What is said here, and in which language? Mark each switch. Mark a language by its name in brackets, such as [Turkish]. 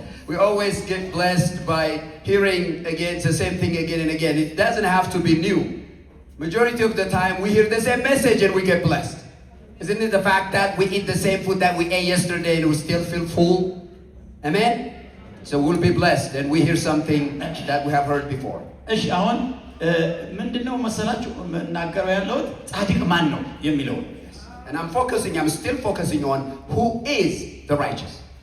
[English] We always get blessed by hearing again the same thing again and again. It doesn't have to be new. Majority of the time we hear the same message and we get blessed. Isn't it the fact that we eat the same food that we ate yesterday and we still feel full? Amen? So we'll be blessed and we hear something that we have heard before. [Amharic] እሺ አሁን ምንድነው መሰላችሁ እናገረው ያለሁት ጻድቅ ማን ነው የሚለው። [English] And I'm still focusing on who is the righteous.